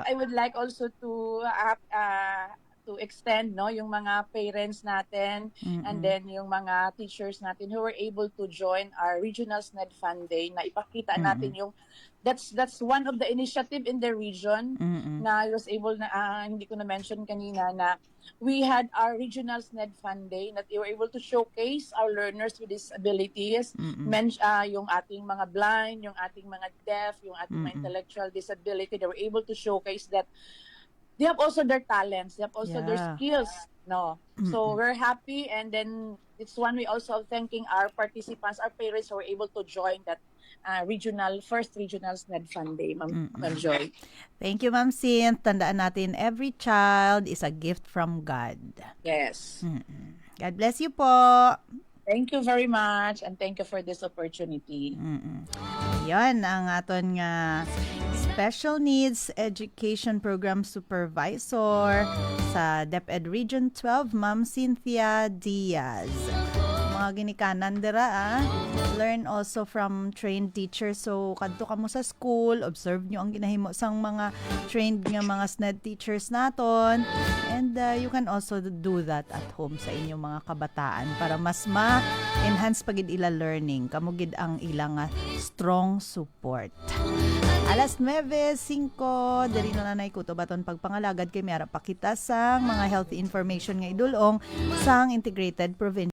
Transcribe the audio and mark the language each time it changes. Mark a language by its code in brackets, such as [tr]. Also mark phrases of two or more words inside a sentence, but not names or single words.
[en] fact, I would like also to extend [tl] yung mga [en] parents [tl] natin and then yung mga [en] teachers natin who were able to join our regional SNED Fund Day [tl] na ipakita natin yung [en] that's one of the initiative in the region na I was able [tl] na hindi ko na mention kanina na [en] we had our regional SNED Fund Day that we were able to showcase our learners with disabilities, [tl] yung ating mga blind, yung ating mga deaf, yung ating mga intellectual disability. [en] They were able to showcase that they have also their talents, they have also their skills, no. So we're happy, and then it's one way also of thanking our participants, our parents who were able to join that first regional SNED Fund Day, Ma'am Joy. Thank you, [tl] Ma'am Cyn. Tandaan natin, [en] every child is a gift from God. Yes. God bless you po. Thank you very much, and thank you for this opportunity. [hil] Yan ang aton nga Special Needs Education Program Supervisor sa DepEd Region 12, Ma'am Cynthia Diaz. Mga ginikanan dira [en] learn also from trained teachers. [hil] So kadto kamo sa school, observe nyo ang ginahimo sang mga trained nga mga SNED teachers naton, [en] and you can also do that at home [hil] sa inyong mga kabataan para mas ma-enhance pagid ila learning, kamo gid ang ilang [en] strong support. [hil] Alas 9:05 diri na nanay ko to baton pagpangalagad kay mayara pa kita sang mga health information nga idulong sang Integrated Provincial